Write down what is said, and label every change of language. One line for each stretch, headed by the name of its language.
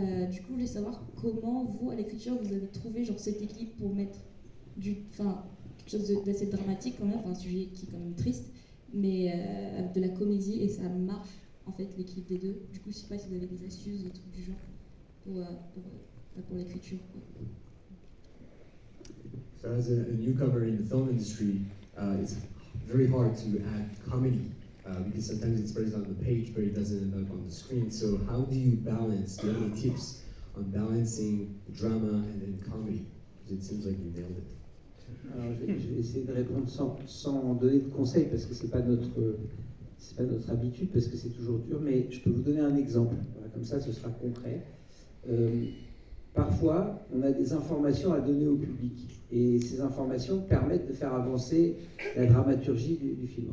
French: Du coup, je voulais savoir comment vous, à l'écriture, vous avez trouvé genre cet équilibre pour mettre quelque chose d'assez dramatique quand même, un sujet qui est quand même triste, mais avec de la comédie, et ça marche en fait l'équilibre des deux. Du coup, je sais pas si vous avez des astuces, des trucs du genre pour l'écriture.
English: So as a newcomer in the film industry, it's very hard to add comedy because sometimes it's present on the page, but it doesn't end up on the screen. So how do you balance? Do you have any tips on balancing drama and then comedy? Because it seems like you nailed it.
French: Alors, je vais essayer de répondre sans donner de conseils, parce que c'est pas notre habitude, parce que c'est toujours dur, mais je peux vous donner un exemple. Voilà, comme ça, ce sera concret. Parfois, on a des informations à donner au public, et ces informations permettent de faire avancer la dramaturgie du film.